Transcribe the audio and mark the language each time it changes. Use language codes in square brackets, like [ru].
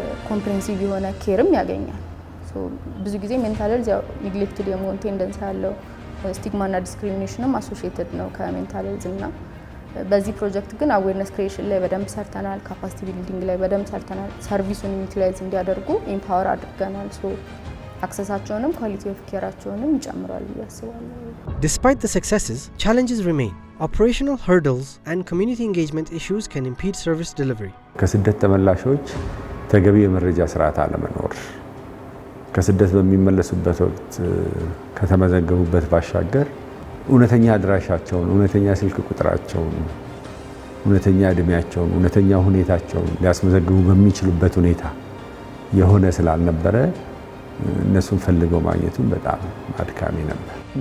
[am] ኮምፕሬሄንሲቭ የሆነ ኬርም ያገኛል። ብዙ ጊዜ ሜንታል ሄልዝ ያው ኔግሌክትድ የመሆን ቴንደንስ ያለው ስቲግማና ዲስክሪሚኔሽንም አሶሺየትድ ነው ከሜንታል ሄልዝ እና በዚህ ፕሮጀክት ግን አዌርነስ ክሪኤሽን ላይ በደንብ ሰርተናል፣ ካፓሲቲ ቢልዲንግ ላይ በደንብ ሰርተናል፣ ሰርቪሱን ዩቲላይዝ እንዲያደርጉ ኤምፓወር አድርገናል። አክሰሳቸውንም ኳሊቲ ኦፍ ኬራቸውንም ይጨምራል ብዬ አስባለሁ። [en] Despite the successes, challenges remain. Operational hurdles and community engagement issues can impede service delivery. [am] ከስደት ተመላሾች ተገቢ የመረጃ ስርዓት አለመኖር ከስደት በሚመለሱበት ወቅት ከተመዘገቡበት ባሻገር እውነተኛ አድራሻቸውን፣ እውነተኛ ስልክ ቁጥራቸውን፣ እውነተኛ እድሜያቸውን፣ እውነተኛ ሁኔታቸውን ሊያስመዘግቡ በሚችሉበት ሁኔታ የሆነ ስላልነበረ እነሱን ፈልገው ማግኘቱን በጣም አድካሚ ነበር።